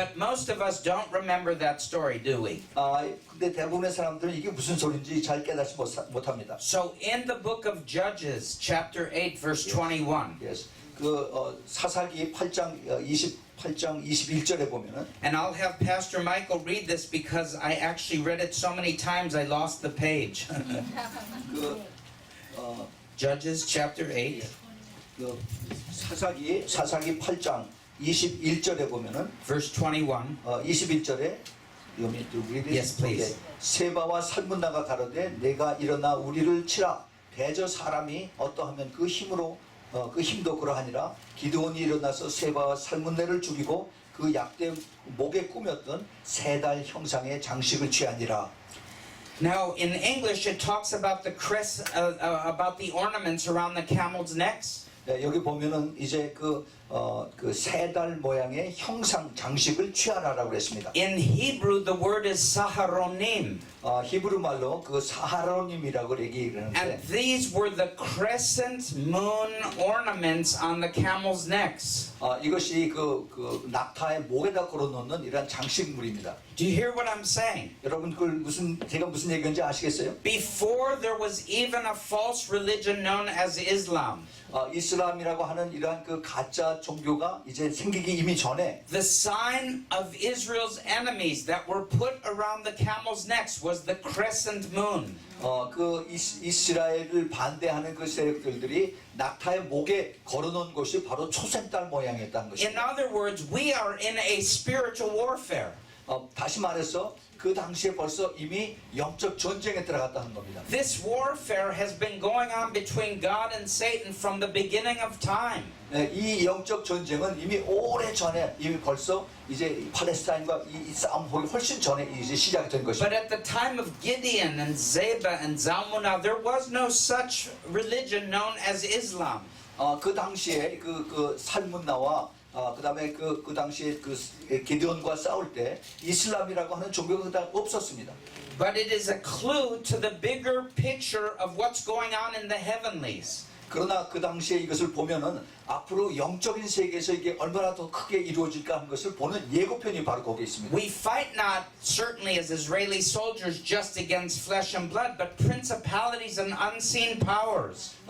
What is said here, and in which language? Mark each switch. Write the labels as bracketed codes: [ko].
[en] But most of us don't remember that story, do we? [ko] 근데 대부분의 사람들은 이게 무슨 소리인지 잘 깨닫지 못합니다. [en] So in the book of Judges, chapter 8, verse 21. Yes. [ko] 사사기 8장 21절에 보면은 [en] And I'll have Pastor Michael read this because I actually read it so many times I lost the page. Judges chapter 8. [ko] 사사기 8장 21절에 보면은 [en] verse 21. [ko] 21절에 [en] Yes, please. [ko] 세바와 살문나가 가로되 내가 일어나 우리를 치라 대저 사람이 어떠하면 그 힘도 그러하니라 기드온이 일어나서 세바와 살문나를 죽이고 그 약대 목에 꾸몄던 세 달 형상의 장식을 취하니라. [en] Now in English it talks about the crest, about the ornaments around the camels' necks. [ko] 여기 보면은 이제 세 달 모양의 형상 장식을 취하라라고 그랬습니다. [en] In Hebrew the word is saharonim. [ko] 히브리 말로 사하로님이라고 얘기하는데. [en] And these were the crescent moon ornaments on the camels' necks. [ko] 이것이 낙타의 목에다 걸어놓는 이런 장식물입니다. [en] Do you hear what I'm saying? [ko] 여러분 제가 무슨 얘기인지 아시겠어요? [en] Before there was even a false religion known as Islam. [ko] 이슬람이라고 하는 이러한 가짜 종교가 이제 생기기 이미 전에 [en] The sign of Israel's enemies that were put around the camels' necks was the crescent moon. [ko] 이스라엘을 반대하는 그 세력들이 낙타의 목에 걸어놓은 것이 바로 초생달 모양이었다는 것입니다. [en] other words, we are in a spiritual warfare. [ko] 다시 말해서 그 당시에 벌써 이미 영적 전쟁에 들어갔다는 겁니다. [en] This warfare has been going on between God and Satan from the beginning of time. [ko] 이 영적 전쟁은 이미 오래 전에 이미 벌써 이제 팔레스타인과 이 싸움이 훨씬 전에 이제 시작이 된 것입니다. [en] But at the time of Gideon and Zeba and Zalmunna, there was no such religion known as Islam. [ko] 그 당시에 살문나와 그다음에 그 당시에 기드온과 싸울 때 이슬람이라고 하는 종교가 없었습니다. [en] But it is a clue to the bigger picture of what's going on in the heavenlies. [ko] 그러나 그 당시에 이것을 보면은 앞으로 영적인 세계에서 이게 얼마나 더 크게 이루어질까 하는 것을 보는 예고편이 바로 거기에 있습니다. [en] We fight not certainly as Israeli soldiers just against flesh and blood, but principalities and unseen powers.